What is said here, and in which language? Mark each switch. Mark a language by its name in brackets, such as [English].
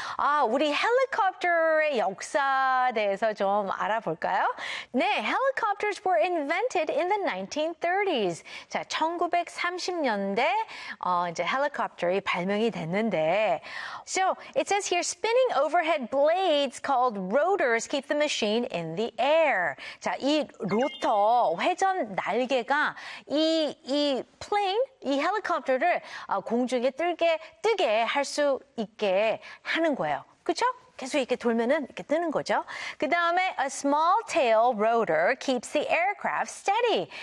[Korean] 아, 우리 헬리콥터의 역사에 대해서 좀 알아볼까요? 네, [English] helicopters were invented in the 1930s. [Korean] 자, 1930년대, 이제 헬리콥터이 발명이 됐는데. [English] So, it says here, spinning overhead blades called rotors keep the machine in the air. [Korean] 자, 이 로터, 회전 날개, 이 plane, 이 헬리콥터를 공중에 뜨게 할 수 있게 하는 거예요. 그렇죠? 계속 이렇게 돌면은 이렇게 뜨는 거죠. 그 다음에 [English] a small tail rotor keeps the aircraft steady.